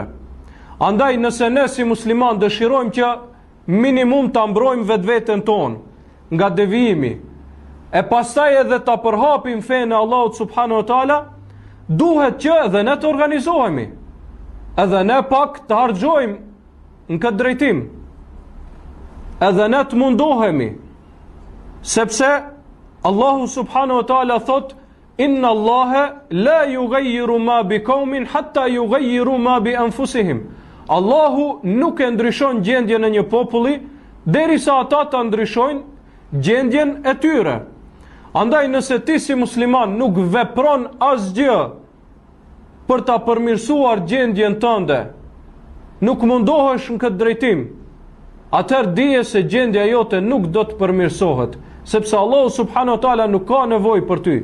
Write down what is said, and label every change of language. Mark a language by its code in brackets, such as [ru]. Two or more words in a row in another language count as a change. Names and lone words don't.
[sq] Andaj nëse ne si musliman dëshirojmë që minimum ta mbrojmë vetveten tonë nga devijimi, e pastaj edhe ta përhapim fenë e Allahut [ar] سبحانه وتعالى, [sq] duhet që edhe ne të organizohemi, edhe ne pak të harxojmë në këtë drejtim, edhe ne të mundohemi, sepse Allahu [ar] سبحانه وتعالى [sq] thot: [ar] إن الله لا يغير ما بقوم حتى يغيروا ما بأنفسهم. [sq] Allahu nuk e ndryshon gjendjen e një populli derisa ata ta ndryshojnë gjendjen e tyre. Andaj nëse ti si musliman nuk vepron asgjë për ta përmirësuar gjendjen tënde, nuk mundohesh në këtë drejtim, atëherë dije se gjendja jote nuk do të përmirësohet, sepse Allahu [ar] سبحانه وتعالى [sq] nuk ka nevojë për ty.